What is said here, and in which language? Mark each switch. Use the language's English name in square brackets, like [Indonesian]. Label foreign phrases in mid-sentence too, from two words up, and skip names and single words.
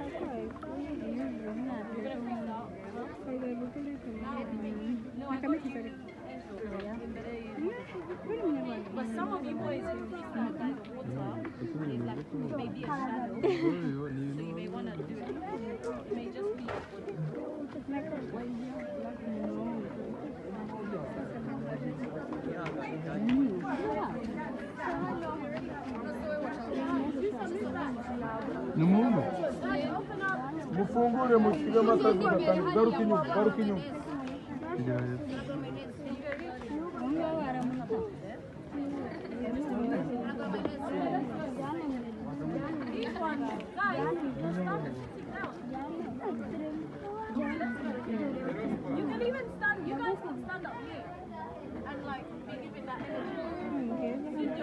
[English] You're gonna freestyle? No, I thought you. But some of you boys who freestyle by the water, it may be a shadow. So you may want to do it. It may just be. Numuno. [Rundi] Mufungure mushire amakazi garuka inyuma. [English] You can even stand, you guys can stand up here and like be giving that energy.